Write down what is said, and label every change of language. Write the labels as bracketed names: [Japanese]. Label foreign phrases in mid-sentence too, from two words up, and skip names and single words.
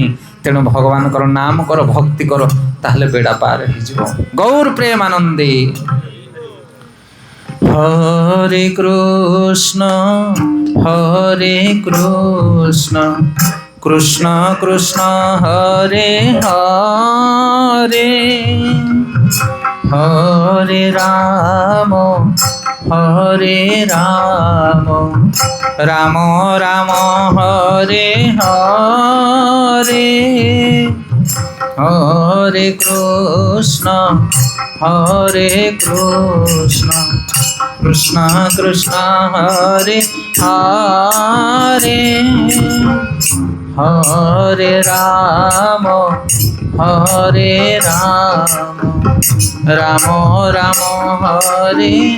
[Odia] ତେଣୁ ଭଗବାନଙ୍କର ନାମ କର, ଭକ୍ତି କର, ତାହେଲେ ବେଡ଼ା ପାର ହେଇଯିବ। ଗୌର ପ୍ରେମାନନ୍ଦେ। [Sanskrit] ହରେ କୃଷ୍ଣ କୃଷ୍ଣ କୃଷ୍ଣ ହରେ ହରେ, হরে রাম রাম রাম হরে হরে, হরে কৃষ্ণ কৃষ্ণ কৃষ্ণ হরে হরে, হরে রাম রাম রাম হরে